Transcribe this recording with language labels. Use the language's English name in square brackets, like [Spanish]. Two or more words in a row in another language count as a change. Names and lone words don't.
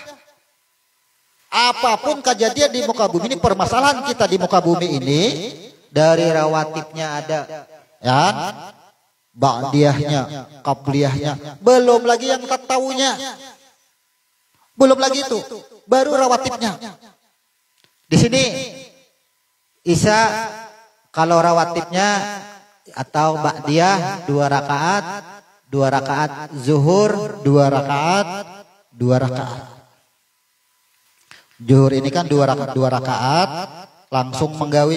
[Indonesian] Apapun kejadian di muka bumi ini, permasalahan kita di muka bumi ini, dari rawatibnya ada, ya, ba'diyahnya, qabliyahnya, belum lagi yang tatawunya, belum lagi itu, baru rawatibnya. Di sini Isa kalau rawatibnya atau ba'diyah 2 rakaat zuhur 2 rakaat. Zuhur ini kan 2 rakaat langsung menggawi.